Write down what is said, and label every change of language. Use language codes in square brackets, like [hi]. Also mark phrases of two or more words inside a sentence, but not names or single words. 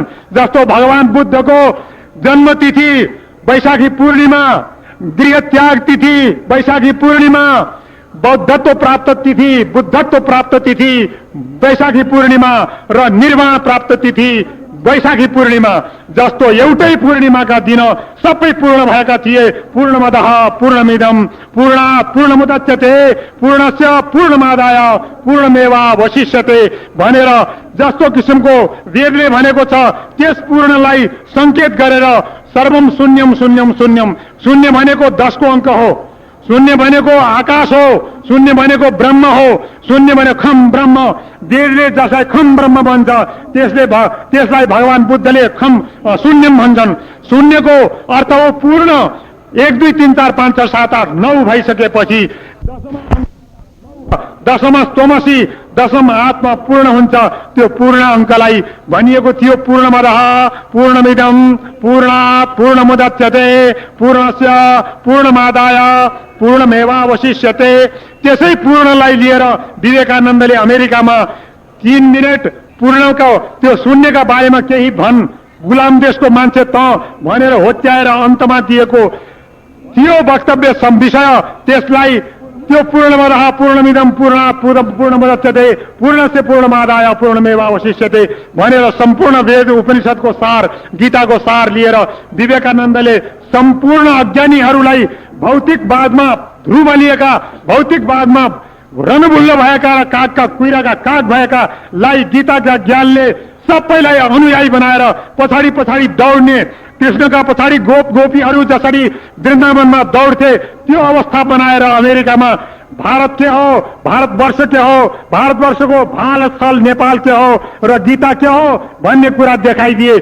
[ne] जस्तो भगवान बुद्धको जन्म तिथि वैशाखी पूर्णिमा, गृह त्याग तिथि वैशाखी पूर्णिमा, बौद्धत्व प्राप्त तिथि, बुद्धत्व प्राप्त तिथि वैशाखी पूर्णिमा र निर्वाण प्राप्त तिथि वैशाखी पूर्णिमा, जस्तो एउटै पूर्णिमाका दिन सबै पूर्ण भएका थिए। [sa] पूर्णमदः पूर्णमिदं पूर्णात् पूर्णमुदच्यते पूर्णस्य पूर्णमादाय पूर्णमेवावशिष्यते [ne] भनेर जस्तो किसिमको वेदले भनेको छ, त्यस पूर्णलाई संकेत गरेर [sa] सर्वम शून्यम शून्यम शून्यम, [ne] शून्य भनेको 10 को अंक हो, शून्य भनेको आकाश हो, शून्य भनेको ब्रह्म हो, शून्य भनेको [sa] खम ब्रह्म। [ne] वेदले जसलाई [sa] खम ब्रह्म [ne] भन्छ त्यसलाई भगवान बुद्धले [sa] खम शून्यम [ne] भन्छन्। शून्यको अर्थ हो पूर्ण। 1 2 3 4 5 6 7 8 9 भइसकेपछि दशमा स्तोमसी, दशम आत्मा पूर्ण हुन्छ। त्यो पूर्ण अंकलाई भनिएको थियो [sa] पूर्णमदः पूर्णमिदं पूर्णात् पूर्णमुदच्यते पूर्णस्य पूर्णमादाय पूर्णमेवावशिष्यते। [ne] त्यसै पूर्णलाई लिएर विवेकानन्दले अमेरिकामा 3 मिनेट पूर्णको त्यो शून्यका बारेमा केही भन्, गुलाम देशको मान्छे त भनेर होच्याएर अन्तमा दिएको थियो वक्तव्य विषय। त्यसलाई त्यो [sa] पूर्णमदः पूर्णमिदं पूर्णात् पूर्णमुदच्यते पूर्णस्य पूर्णमादाय पूर्णमेवावशिष्यते [ne] भनेर सम्पूर्ण वेद उपनिषदको सार, गीताको सार लिएर विवेकानन्दले सम्पूर्ण अज्ञानीहरूलाई भौतिकवादमा ध्रुवलिएका, भौतिकवादमा रणभुल्ल भएका, कागका कुइराका काग भएकालाई गीताका ज्ञानले सबैलाई अनुयायी बनाएर पछाडि पछाडि दौड्ने, कृष्णका पछाडि गोपीहरू जसरी वृन्दावनमा दौड्थे त्यो अवस्था बनाएर अमेरिकामा भारत के हो, भारतवर्ष के हो, भारतवर्षको भारत स्थल नेपाल के हो र गीता के हो भन्ने कुरा देखाइदिए।